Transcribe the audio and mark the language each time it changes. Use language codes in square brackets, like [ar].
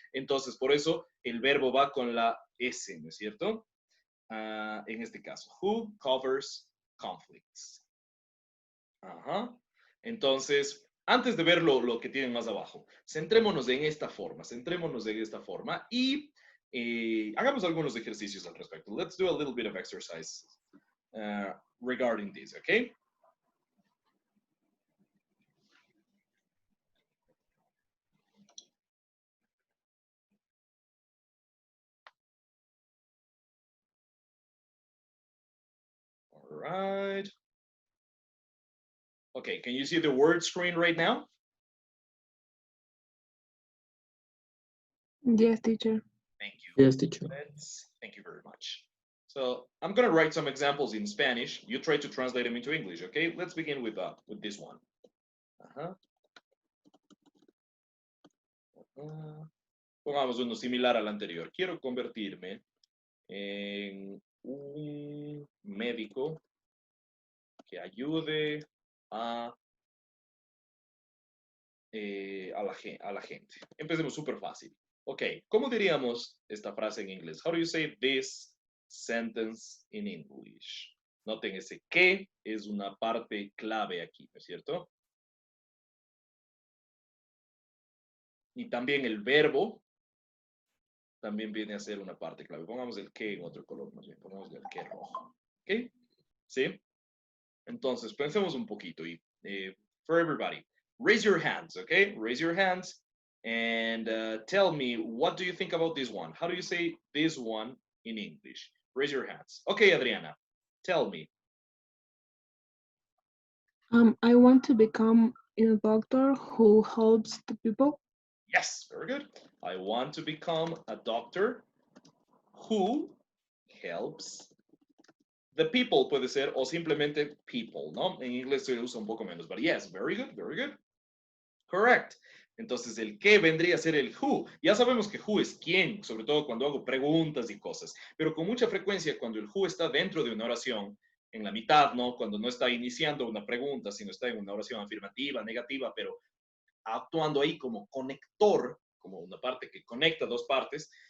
[es] Entonces, por eso, el verbo va con la S, ¿no es cierto? En este caso, [en] who covers conflicts. [es] Ajá. Entonces, antes de ver lo que tienen más abajo, centrémonos en esta forma, y hagamos algunos ejercicios al respecto. [en] Let's do a little bit of exercise regarding this, okay? All right. Okay, can you see the word screen right now? Yes, teacher. Thank you. Yes, teacher. Thank you very much. So I'm going to write some examples in Spanish. You try to translate them into English, okay? Let's begin with this one. [es] Pongamos uno similar al anterior. Quiero convertirme en un médico que ayude a la gente. Empecemos súper fácil. Ok, ¿cómo diríamos esta frase en inglés? [en] How do you say this sentence in English? [es] Noten ese que es una parte clave aquí, ¿no es cierto? Y también el verbo también viene a ser una parte clave. Pongamos el que en otro color, más bien, pongamos el que rojo. [en] ¿Ok? [es] ¿Sí? Entonces, pensemos un poquito y [en] for everybody, raise your hands, okay? Raise your hands and tell me, what do you think about this one? How do you say this one in English? Raise your hands. Okay, Adriana, tell me. I want to become a doctor who helps the people. Yes, very good. I want to become a doctor who helps the people, [es] puede ser, o simplemente [en] people, ¿no? [es] En inglés se usa un poco menos, [en] but yes, very good, very good. Correct. [es] Entonces, el qué vendría a ser el who. Ya sabemos que who es quién, sobre todo cuando hago preguntas y cosas. Pero con mucha frecuencia, cuando el who está dentro de una oración, en la mitad, ¿no? Cuando no está iniciando una pregunta, sino está en una oración afirmativa, negativa, pero actuando ahí como conector, como una parte que conecta dos partes.